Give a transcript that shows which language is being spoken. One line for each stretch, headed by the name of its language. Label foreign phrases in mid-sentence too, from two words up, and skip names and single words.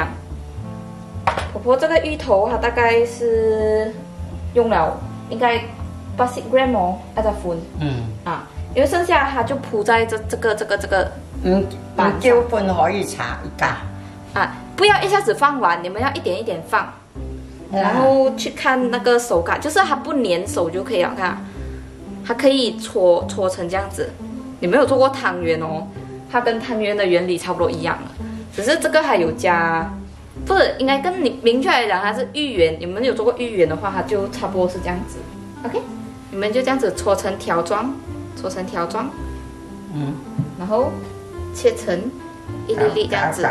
Chinese: 婆婆這個芋頭它大概是用了應該80 gram 哦，那個粉，因為剩下它就鋪在這個板上，粉可以查一下。不要一下子放完，你們要一點一點放，然後去看那個手感，就是它不粘手就可以了。看，它可以搓成這樣子。你沒有做過湯圓哦，它跟湯圓的原理差不多一樣了，只是這個還有加，不是應該跟你明確來講，它是芋圓。你們有做過芋圓的話，它就差不多是這樣子。OK， 你們就這樣子搓成條狀，然後切成一粒粒這樣子。